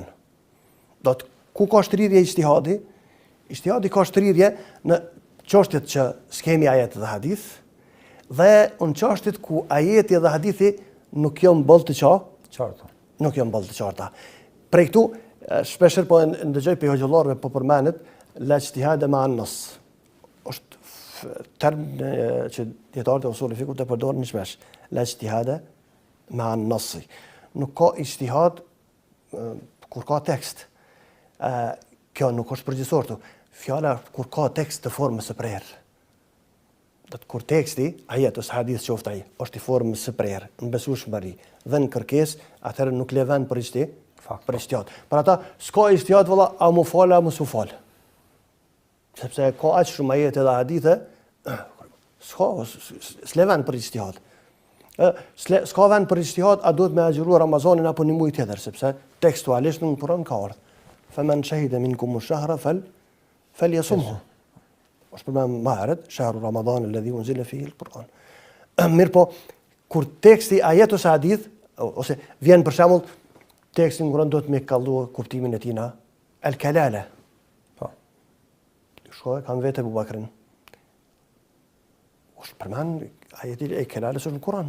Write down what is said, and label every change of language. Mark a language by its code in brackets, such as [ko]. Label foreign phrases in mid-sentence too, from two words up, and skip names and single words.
[sq] Ku ka shtrirje ijtihadi? Ijtihadi ka shtrirje në çështjet që s'kemi ajet dhe hadith, dhe në çështjet ku ajeti dhe hadithi nuk janë boll të qarta. Nuk janë boll të qarta. Prej këtu, shpeshherë po ndëgjoj për hoxhallarëve po përmendet [ar] لا اجتهاد مع النص. [sq] Është term që djetarët e usul fikut e përdorin shpesh, [ar] لا اجتهاد مع النص. [sq] Nuk ka ijtihad kur ka tekst. Kjo nuk është përgjithësor. Fjala kur ka tekst të formës së prerë. Kur teksti, ajet ose hadith qoftë ai, është i formës së prerë, në besueshmëri dhe në kërkesë, atëherë nuk le vend për ijtihad. Për ata s'ka ijtihad valla, a mu fal, a mos u fal. Sepse ka aq shumë ajete dhe hadithe, s'le vend për ijtihad. S'ka vend për ijtihad, a duhet me agjëruar Ramazanin apo një muaj tjetër, sepse tekstualisht në Kur'an ka ardhur. [ar] فمن شهد منكم الشهر فليصمه. [sq] Është përmend më herët, [ar] شهر رمضان الذي أنزل فيه القرآن. [sq] Mirë po, kur teksti ajet ose hadith, ose vjen për shembull teksti në Kur'an do të më kallu kuptimin e tina, el-kalala. Po. Shkoj kam vetë Abu Bakrin. Është përmend ajeti e kalales në Kur'an.